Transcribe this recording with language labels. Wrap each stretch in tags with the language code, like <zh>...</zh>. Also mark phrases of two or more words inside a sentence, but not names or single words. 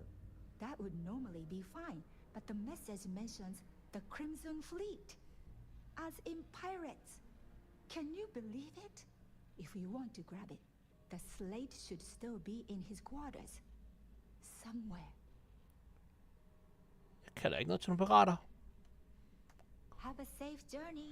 <en>That would normally be fine, but the message mentions the Crimson Fleet, as in pirates. Can you believe it? If you want to grab it, the slate should still be in his quarters. Somewhere.</en> <da>Jeg kan da ikke noget til nogle pirater.</da> <en>Have a safe journey.</en>